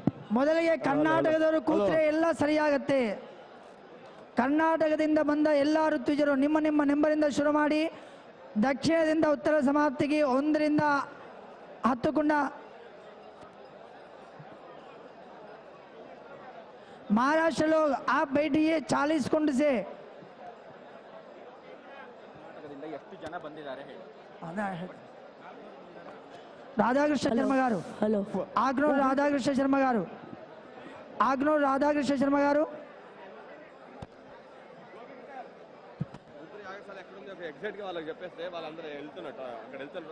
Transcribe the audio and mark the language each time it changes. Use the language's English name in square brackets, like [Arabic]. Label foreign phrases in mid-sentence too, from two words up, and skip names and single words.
[Kannada] ಮೊದಲಿಗೆ ಕರ್ನಾಟಕದವರು ಕೂತ್ರೆ ಎಲ್ಲ ಸರಿಯಾಗತ್ತೆ. ಕರ್ನಾಟಕದಿಂದ ಬಂದ ಎಲ್ಲ ಋತ್ವಿಜರು ನಿಮ್ಮ ನಿಮ್ಮ ನಂಬರಿಂದ ಶುರು ಮಾಡಿ ದಕ್ಷಿಣದಿಂದ ಉತ್ತರ ಸಮಾಪ್ತಿಗೆ 1 ರಿಂದ 10 ಕುಂಡ. [Hindi] महाराष्ट्र लोग आप बैठिए 40 कुंड से. [Telugu] రాధాకృష్ణ శర్మ గారు, హలో. ఆగ్నూరు రాధాకృష్ణ శర్మ గారు, ఆగ్నూరు రాధాకృష్ణ శర్మ గారు. ఎగ్జాక్ట్ గా వాళ్ళకి చెప్పేస్తే వాళ్ళందరూ వెళ్తున్నట్టు అక్కడ వెళ్తున్నారు.